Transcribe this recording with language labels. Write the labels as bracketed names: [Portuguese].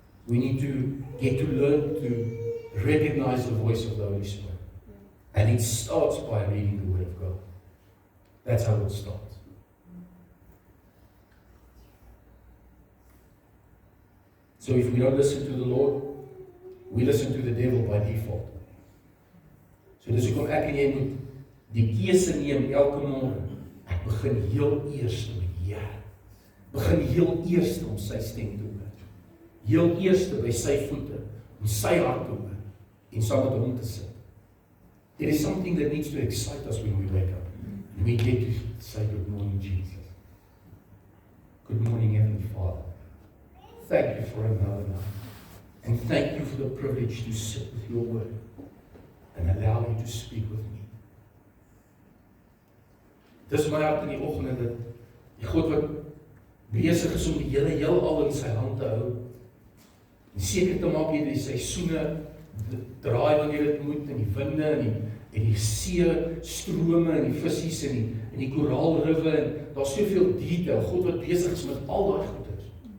[English] We need to get to learn to recognize the voice of the Holy Spirit. And it starts by reading the Word of God. That's how it starts. So if we don't listen to the Lord, we listen to the devil by default. [Afrikaans] So dis hoekom ek en jy moet die keuse neem elke môre. Ek begin heel eers met die Here. Begin heel eers om sy stem te hoor. Heel eers by sy voete, om sy hart te hoor en saam met hom te sit. [English] There is something that needs to excite us when we wake up. And we get to say, good morning, Jesus. Good morning, Heavenly Father. Thank you for another night. And thank you for the privilege to sit with your word and allow you to speak with me. [Afrikaans] Dis my hart in die oggend dat die God wat besig is om die hele heelal in sy hand te hou en seker te maak jy die seisoene draai wanneer dit moet en die winde en die see strome en die visies en die koraalriwe en daar's soveel detail. God wat besig is met al daai goeders.